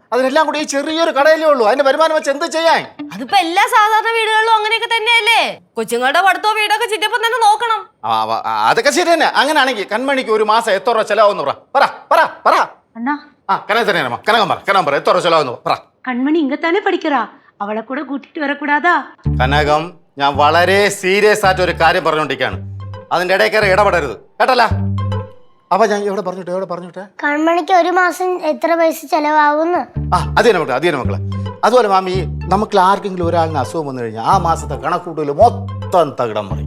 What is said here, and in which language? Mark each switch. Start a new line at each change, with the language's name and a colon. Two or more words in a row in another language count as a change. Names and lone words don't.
Malayalam: അതിനെല്ലാം കൂടി ഈ ചെറിയൊരു കടയിലേ ഉള്ളൂ. അതിന്റെ വരുമാനം വെച്ച് എന്ത് ചെയ്യാൻ? അതിപ്പോ എല്ലാ സാധാരണ വീടുകളിലും അങ്ങനെയൊക്കെ തന്നെയല്ലേ. കൊച്ചുങ്ങളുടെ പഠിത്തവും വീടൊക്കെ ചിറ്റപ്പം തന്നെ നോക്കണം. അതൊക്കെ ശരി തന്നെ. അങ്ങനെയാണെങ്കിൽ കൺമണിക്ക് ഒരു മാസം എത്ര രൂപ ചെലവാന്ന് പറ.
Tamil: அண்ணா,
Malayalam: കനകം പറ എത്ര രൂപ ചെലവാന്ന് പറ.
Tamil: கண்மணி இங்கத்தானே படிக்கிறா, அவளை கூட கூட்டிட்டு வரக்கூடாதா?
Malayalam: കനകം, ഞാൻ വളരെ സീരിയസ് ആയിട്ട് ഒരു കാര്യം പറഞ്ഞുകൊണ്ടിരിക്കുകയാണ്, അതിന്റെ ഇടയിൽ കയറി ഇടപെടരുത് കേട്ടല്ല. അപ്പൊ ഞാൻ എവിടെ പറഞ്ഞിട്ടെ കൺമണിക്ക് ഒരു മാസം എത്ര പൈസ ചെലവാകുന്നു? അത് തന്നെ മക്കളെ. അതുപോലെ മാമി, നമുക്ക് ആർക്കെങ്കിലും ഒരാളിന് അസുഖം വന്നു കഴിഞ്ഞാൽ ആ മാസത്തെ കണക്കൂട്ടൽ മൊത്തം തകിടം മറിയും.